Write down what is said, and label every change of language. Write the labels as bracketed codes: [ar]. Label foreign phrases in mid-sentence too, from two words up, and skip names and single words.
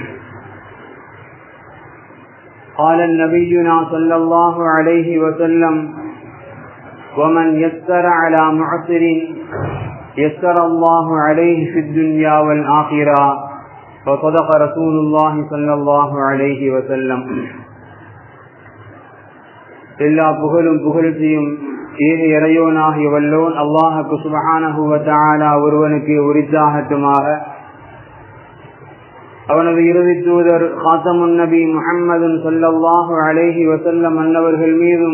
[ar] قال نبينا صلى الله عليه وسلم: ومن يسر على معسر يسر الله عليه في الدنيا والآخرة. وصدق رسول الله صلى الله عليه وسلم. [ta] எல்லா புகழும் புகழ்ச்சியும் ஏக இறையோனாகிய வல்லோன் அல்லாஹுக்கு [ar] سبحانه و تعالى [ta] ஒருவனுக்கு உரித்தாகட்டுமாக. அவனது இறுதி தூதர் [ar] خاتم النبي محمد صلى الله عليه وسلم [ta] அன்னவர்கள் மீதும்